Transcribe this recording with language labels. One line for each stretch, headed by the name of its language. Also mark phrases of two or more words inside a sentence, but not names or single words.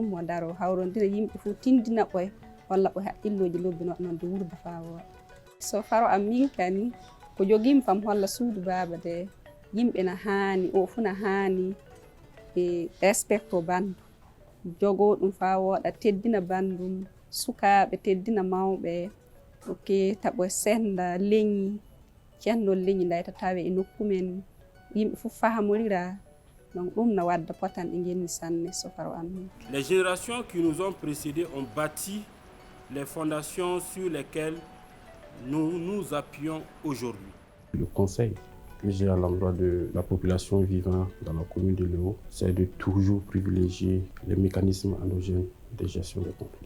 Fula: ummo daro hawrondina yimɓe fof tindina ɓoye holla ɓoye haqqilloji lobbi no waɗa noon de wurda fa wooɗa so faro amin kani ko jogimi fam holla suudu baaba de yimɓe na haani o fu na haani e respecto bandu jogo ɗum fa wooɗa teddina bandum sukaaɓe teddina mawɓe ok taɓo senda leñi ceennol leñi ndayta tawe e nokku men yimɓe fof fahamorira donc ɗum na wadda potan e ngenni sanne so faro amin.
French: Les générations qui nous ont précédés ont bâti les fondations sur lesquelles nous nous appuyons aujourd'hui. Le conseil que j'ai à l'endroit de la population vivant dans la commune de Léo, c'est de toujours privilégier les mécanismes endogènes de gestion des conflits.